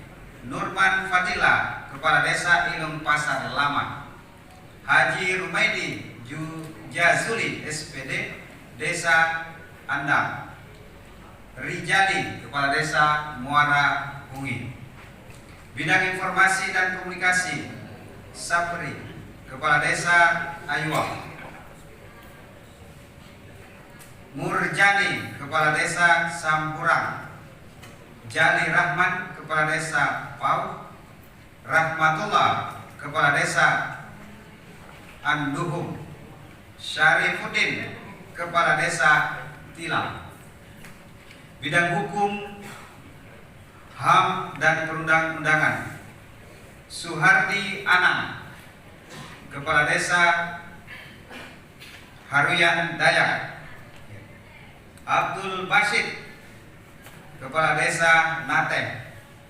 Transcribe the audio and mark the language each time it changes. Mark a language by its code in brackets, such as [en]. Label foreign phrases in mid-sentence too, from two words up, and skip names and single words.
[id] Nurman Fadila, Kepala Desa Ilung Pasar Lama. Haji Rumaidi Jazuli SPD, Desa Andam. Rijali, Kepala Desa Muara Hungi. Bidang informasi dan komunikasi. Sapri, Kepala Desa Ayuang. Murjani, Kepala Desa Sampurang. Jali Rahman, Kepala Desa Pau. Rahmatullah, Kepala Desa Anduhum. Syarifuddin, Kepala Desa Tilang. Bidang hukum, HAM dan perundang-undangan. Suhardi Anang, Kepala Desa Haruyan Dayak. Abdul Basit, Kepala Desa Nateh.